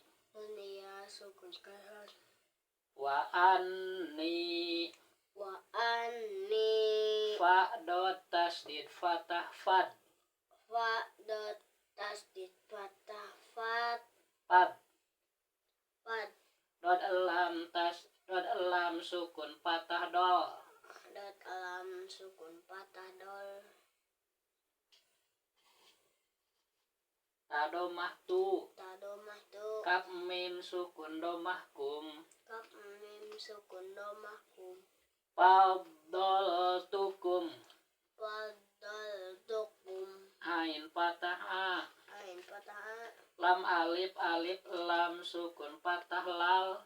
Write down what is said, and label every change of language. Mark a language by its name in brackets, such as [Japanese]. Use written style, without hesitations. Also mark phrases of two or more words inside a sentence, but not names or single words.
[Arabic] نون ياء سكون كسرة. وَأَنِّي. وَأَنِّي. فاء ضاد تشديد فتحة فَضّ. فاء ضاد تشديد فتحة فَضّ. Fad. Fad. ضاد لام سكون فتحة ضَلْ. ضاد لام سكون فتحة ضَلْ. تاء ضمة تُ. تاء ضمة تُ. كاف ميم سكون ضمة كُمْ. كاف ميم سكون ضمة كُمْ. فَضَّلْ تُكُمْ. فَضَّلْ تُكُمْ. عين فتحة عَ. عين فتحة عَ. لام ألف لام سكون فتحة لَلْ.